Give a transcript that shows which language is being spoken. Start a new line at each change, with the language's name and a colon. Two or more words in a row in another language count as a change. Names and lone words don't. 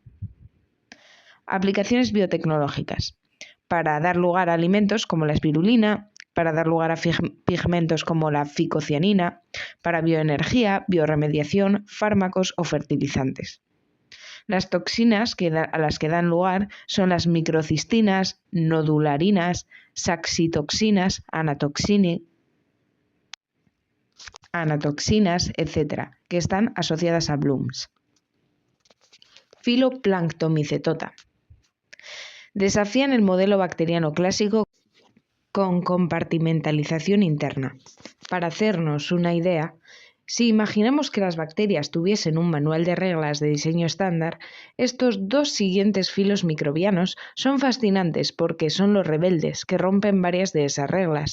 Spanish: Aplicaciones biotecnológicas. Para dar lugar a alimentos como la espirulina, para dar lugar a pigmentos como la ficocianina, para bioenergía, bioremediación, fármacos o fertilizantes. Las toxinas a las que dan lugar son las microcistinas, nodularinas, saxitoxinas, anatoxinas, etc., que están asociadas a blooms. Filoplanctomicetota. Desafían el modelo bacteriano clásico con compartimentalización interna. Para hacernos una idea, si imaginamos que las bacterias tuviesen un manual de reglas de diseño estándar, estos dos siguientes filos microbianos son fascinantes porque son los rebeldes que rompen varias de esas reglas.